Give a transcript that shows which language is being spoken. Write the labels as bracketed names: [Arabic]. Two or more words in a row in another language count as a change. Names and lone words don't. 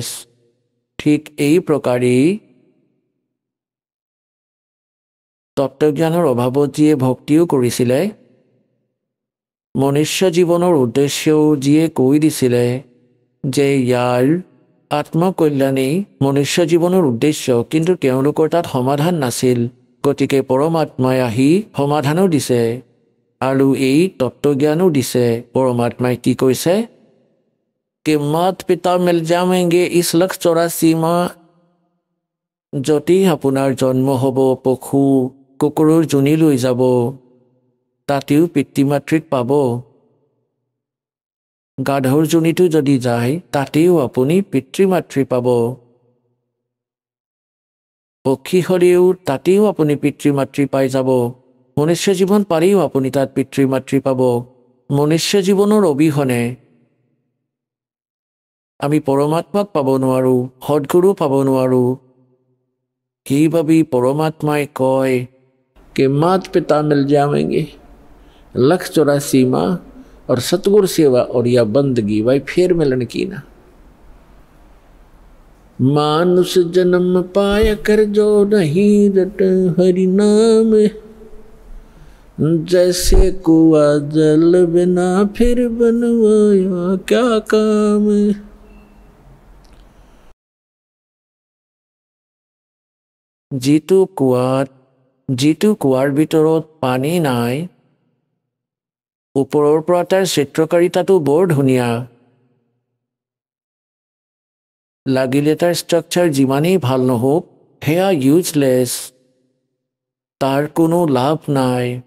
[Assamese] ঠিক এই প্ৰকাৰেই তত্ত্বজ্ঞানৰ অভাৱত যিয়ে ভক্তিও কৰিছিলে মনুষ্য জীৱনৰ উদ্দেশ্যও যিয়ে কৈ দিছিলে যে ইয়াৰ আত্মকল্যাণেই মনুষ্য জীৱনৰ উদ্দেশ্য, কিন্তু তেওঁলোকৰ তাত সমাধান নাছিল। গতিকে পৰমাত্মাই আহি সমাধানো দিছে আৰু এই তত্ত্বজ্ঞানো দিছে। পৰমাত্মাই কি কৈছে? [Hindi] कि मात पिता मिल जाएंगे इस लक्ष 84 माह। [Assamese] যদি আপোনাৰ জন্ম হ'ব পশু কুকুৰৰ জুনি লৈ যাব, তাতেও পিতৃ মাতৃক পাব। গাধৰ জুনিটো যদি যায়, তাতেও আপুনি পিতৃ মাতৃ পাব। পক্ষী হ'লেও তাতেও আপুনি পিতৃ মাতৃ পাই যাব। মনুষ্য জীৱন পাৰিও আপুনি তাত পিতৃ মাতৃ পাব। মনুষ্য জীৱনৰ অবিহনে আমি পৰমাত্মাক পাব নোৱাৰোঁ, সদগুৰু পাব নোৱাৰোঁ। সেইবাবেই পৰমাত্মাই কয় [Hindi] कि मात पिता मिल जाएंगे लक्ष 84 माह और सतगुरु सेवा और या बंदगी, भाई फिर मिलन की ना। मानुष जन्म पाया कर जो नहीं रट हरि नाम, जैसे कुआ जल बिना फिर बनवाया क्या काम। [Assamese] যিটো কুৱাৰ ভিতৰত পানী নাই, ওপৰৰ পৰা তাৰ চিত্ৰকাৰিতাটো বৰ ধুনীয়া। লাগিলে তাৰ ষ্ট্ৰাকচাৰ যিমানেই ভাল নহওক, সেয়া ইউজলেছ, তাৰ কোনো লাভ নাই।